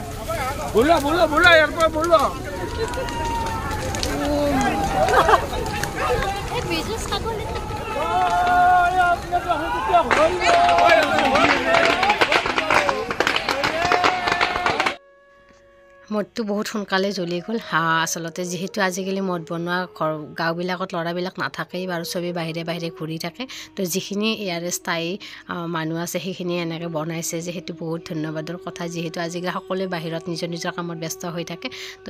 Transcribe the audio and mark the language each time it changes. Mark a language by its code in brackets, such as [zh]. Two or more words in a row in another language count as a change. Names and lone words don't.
[hi] बोला बोला बोला यार पर बोला ए बिजनेस खागोले [as] মদটো বহুত সোনকালে জ্বলি গ'ল আচলতে যিহেতু আজিকালি মদ বনোৱা গাঁওবিলাকত ল'ৰাবিলাক নাথাকেই বাৰু চবেই বাহিৰে বাহিৰে ঘূৰি থাকে তো যিখিনি ইয়াৰে স্থায়ী মানুহ আছে সেইখিনি এনেকৈ বনাইছে যে সেইটো বহুত ধন্যবাদৰ কথা যিহেতু আজিকালি সকলোৱে বাহিৰত নিজৰ নিজৰ কামত ব্যস্ত হৈ থাকে তো